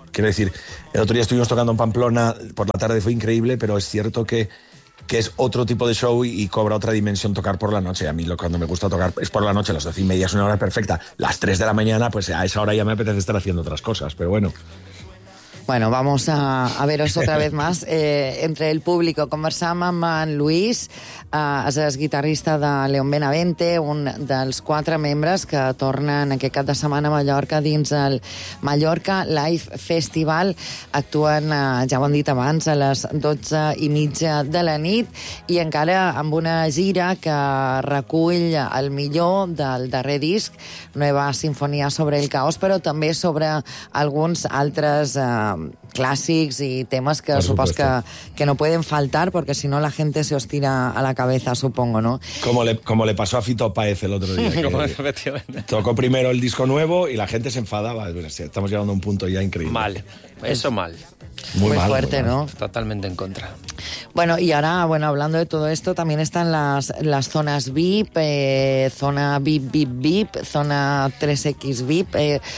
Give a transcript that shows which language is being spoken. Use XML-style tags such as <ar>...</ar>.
<es>Quiero decir, el otro día estuvimos tocando en Pamplona, por la tarde fue increíble, pero es cierto que es otro tipo de show y cobra otra dimensión tocar por la noche. A mí cuando me gusta tocar es por la noche, las 12:30 es una hora perfecta. Las 3 de la mañana, pues a esa hora ya me apetece estar haciendo otras cosas, pero bueno. Bueno, vamos a veros otra vez más.</es> <ca>Entre el público conversam amb en Luis, és guitarrista de León Benavente, un dels 4 membres que tornen aquest cap de setmana a Mallorca dins el Mallorca Live Festival. Actuen, ja ho han dit abans, a les 12:30 de la nit, i encara amb una gira que recull el millor del darrer disc, Nueva Sinfonia sobre el Caos, però també sobre alguns altres clàssics i temes que supos que no poden faltar, perquè si no la gent</ca> <es>se os tira a la cabeza, supongo, ¿no? Como le pasó a Fito Páez el otro día. Tocó primero el disco nuevo y la gente se enfadaba. Estamos llegando a un punto ya increíble. Mal. Eso mal. Muy fuerte, ¿no? Totalmente en contra. Bueno, y ahora, bueno, hablando de todo esto, también están las zonas VIP, zona VIP, zona 3X VIP.</es>